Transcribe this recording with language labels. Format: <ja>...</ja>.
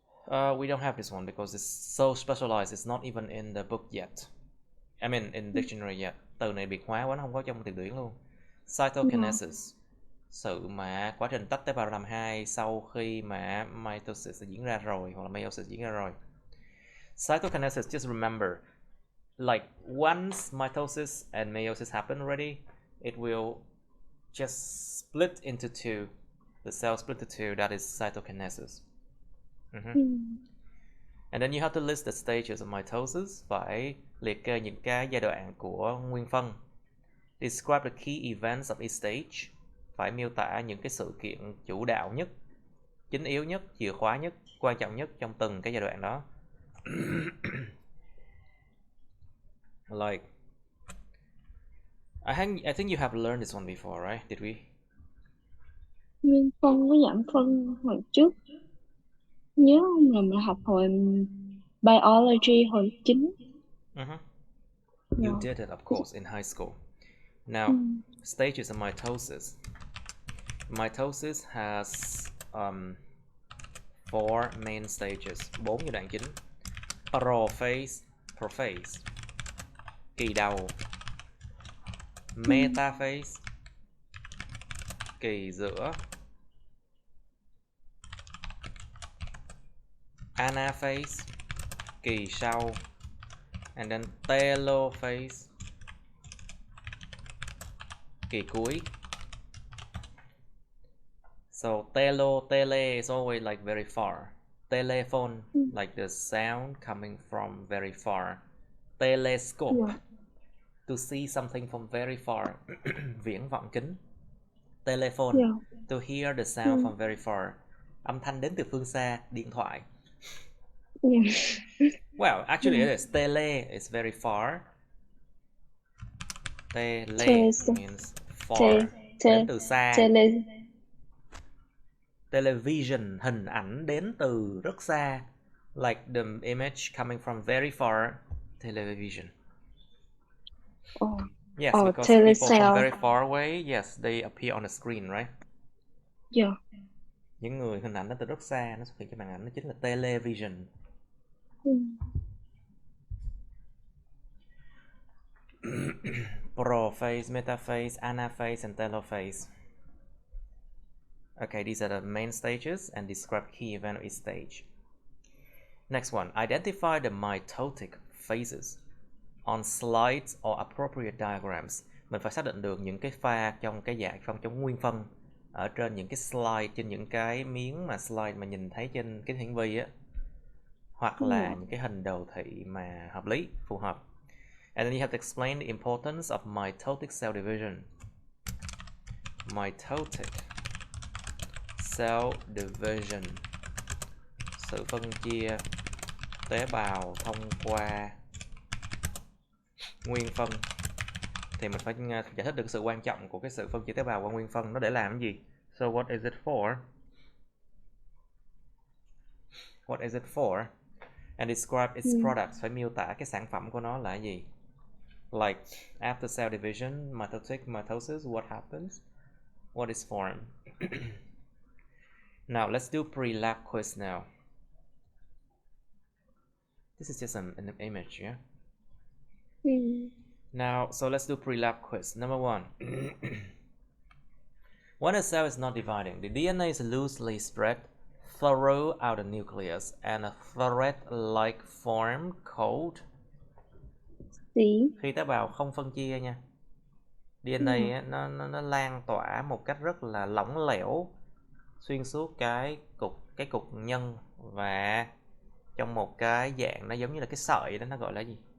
<en>We don't have this one because it's so specialized. It's not even in the book yet. I mean, in dictionary yet.</en> <vi>Từ này biệt hóa quá, nó không có trong từ điển luôn. Cytokinesis, sự mà quá trình tách tế bào làm hai sau khi mà mitosis diễn ra rồi, hoặc là meiosis diễn ra rồi.</vi> <en>Cytokinesis, just remember, like once mitosis and meiosis happen already, it will just split into two. The cell split into two. That is cytokinesis. And then you have to list the stages of mitosis.</en> <vi>Phải liệt kê những cái giai đoạn của nguyên phân.</vi> <en>Describe the key events of each stage.</en> <vi>Phải miêu tả những cái sự kiện chủ đạo nhất, chính yếu nhất, chìa khóa nhất, quan trọng nhất trong từng cái giai đoạn đó.</vi> <en>Like, I think you have learned this one before, right? Did we?</en> <vi>Nguyên phân với giảm phân hồi trước. Nhớ không là mình học hồi biology hồi 9.</vi> <en>You did it, of course, in high school. Now, stages of mitosis. Mitosis has 4 main stages,</en> <vi>4 giai đoạn chính. Prophase, kỳ đầu. Metaphase, kỳ giữa. Anaphase, kỳ sau.</vi> <en>And then telophase,</en> <vi>kỳ cuối.</vi> <en>So tele is always like very far. Telephone, like the sound coming from very far. Telescope, to see something from very far.</en> <vi>Viễn vọng kính.</vi> <en>Telephone, to hear the sound from very far.</en> <vi>Âm thanh đến từ phương xa. Điện thoại.</vi> <en>Well, actually it is. Tele is very far. Tele means far.</en> <vi>Đến từ xa. Television, hình ảnh đến từ rất xa.</vi> <en>Like the image coming from very far. Television. Yes, Or because people from telecell. very far away, yes, they appear on the screen, right? Yeah.</en> <vi>Những người hình ảnh nó từ rất xa nó xuất hiện trên màn ảnh, nó chính là television.</vi> <en>Prophase, metaphase, anaphase, and telophase. Okay, these are the main stages and describe key event of each stage. Next one, identify the mitotic phases on slides or appropriate diagrams.</en> <vi>Mình phải xác định được những cái pha trong cái dạng trong nguyên phân ở trên những cái slide, trên những cái miếng mà slide mà nhìn thấy trên cái hiển vi á, hoặc là những cái hình đồ thị mà hợp lý, phù hợp.</vi> <en>And then you have to explain the importance of mitotic cell division.</en> <vi>Mitotic cell division, sự phân chia tế bào thông qua nguyên phân. Thì mình phải giải thích được sự quan trọng của cái sự phân chia tế bào qua nguyên phân, nó để làm cái gì?</vi> <en>So what is it for? What is it for? And describe its products,</en> <vi>phải miêu tả cái sản phẩm của nó là cái gì?</vi> <en>Like after cell division, mitosis, what happens? What is formed? Now let's do pre-lab quiz now. This is just an image, yeah? Now, so let's do pre-lab quiz. Number one. When a cell is not dividing, the DNA is loosely spread throughout the nucleus and a thread-like form called...</en> <vi>Khi tế bào không phân chia nha, DNA á, nó lan tỏa một cách rất là lỏng lẻo xuyên suốt cái cục nhân, và trong một cái dạng nó giống như là cái sợi đó, nó gọi là gì?</vi>